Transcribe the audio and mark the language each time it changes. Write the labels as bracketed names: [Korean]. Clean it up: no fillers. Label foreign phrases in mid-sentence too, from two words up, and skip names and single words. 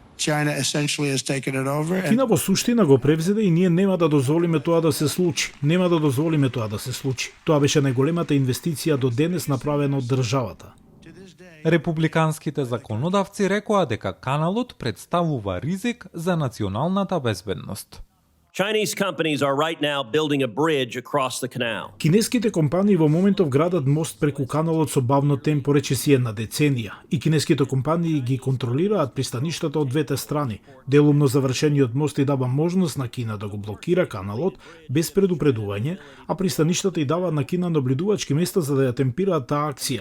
[Macedonian] Кина во суштина го превзеде и ние нема да дозволиме тоа да се случи. Нема да дозволиме тоа да се случи. Тоа беше најголемата инвестиција до денес направена од државата. Републиканските законодавци рекоа дека каналот представува ризик за националната безбедност. [English] Chinese companies are right now building a bridge across the canal. [Macedonian] Кинеските компании во моментов градат мост преку каналот со бавно темпо, речиси една деценија, и кинеските компании ги контролираат пристаништата од двете страни. Делумно завршениот мост и дава можност на Кина да го блокира каналот без предупредување, а пристаништата и дава на Кина наблюдувачки места за да ја темпираат таа акција.